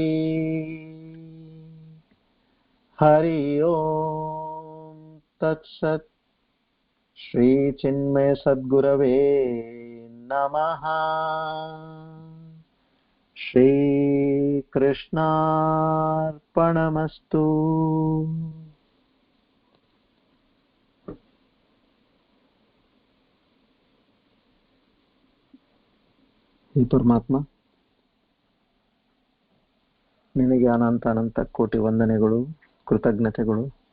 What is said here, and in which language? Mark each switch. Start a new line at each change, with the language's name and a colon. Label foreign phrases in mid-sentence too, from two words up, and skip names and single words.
Sanskrit: ಹರಿ ಓಂ ತತ್ಸತ್. ಶ್ರೀ ಚಿನ್ಮಯ ಸದ್ಗುರವೇ ನಮಃ. ಶ್ರೀ ಕೃಷ್ಣಾರ್ಪಣಮಸ್ತು.
Kannada: ಈ ಪರಮಾತ್ಮ ನಿನಗೆ ಅನಂತ ಅನಂತ ಕೋಟಿ ವಂದನೆಗಳು, ಕೃತಜ್ಞತೆಗಳು.